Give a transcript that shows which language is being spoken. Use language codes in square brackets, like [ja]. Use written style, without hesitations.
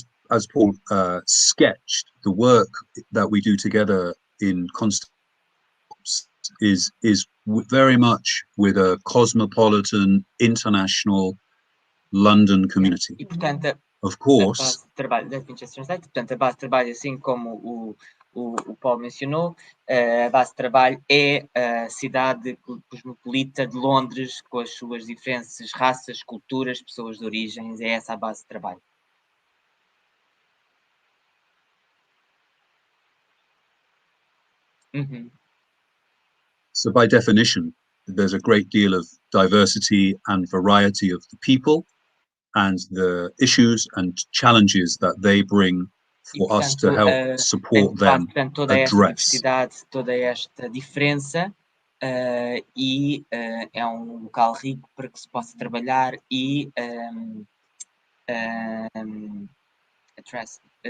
[en] as Paul sketched, the work that we do together in Constelações is very much with a cosmopolitan, international London community. [pt] E, portanto, [en] of course, [pt] a base de trabalho, assim como o Paul mencionou, a base de trabalho é a cidade cosmopolita de Londres, com as suas diferentes raças, culturas, pessoas de origens, é essa a base de trabalho. [en] So by definition, there's a great deal of diversity and variety of the people and the issues and challenges that they bring for us to help support them [pt] toda esta [en] address. [pt] diversidade, toda esta diferença, e é um local rico para que se possa trabalhar e address.